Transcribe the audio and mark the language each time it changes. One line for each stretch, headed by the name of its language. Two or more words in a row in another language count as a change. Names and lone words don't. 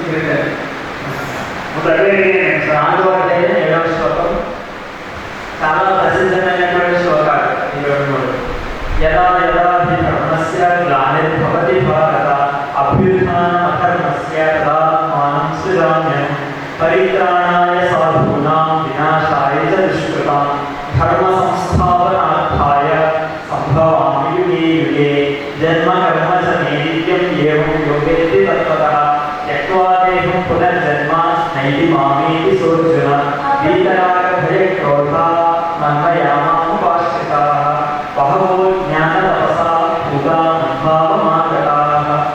Telugu: 4వ అధ్యాయం 7వ శ్లోకం. చాలా ప్రసిద్ధమైనటువంటి శ్లోకాలు ఈ 2-3.
Sanskrit: యదా యదా హి ధర్మస్య గ్లానిర్భవతి భారత అభ్యుత్థానమధర్మస్య తదాత్మానం సృజామ్యహం పరిత్రాణాయ సాధూనాం వినాశాయ చ దుష్కృతాం ధర్మ సంస్థాపనార్థాయ సంభవామి యుగే యుగే జన్మ కర్మ చ మే నిత్యం ఏవం యోగేతి తత్వతః త్యక్త్వా దేహం పునర్జన్మ నైతి మామేతి సోర్జున వీతరాగ భయ క్రోధ మన్మయామాముపాశ్రితాః బహవో జ్ఞాన తపసా భూతా మద్భావమాగతాః.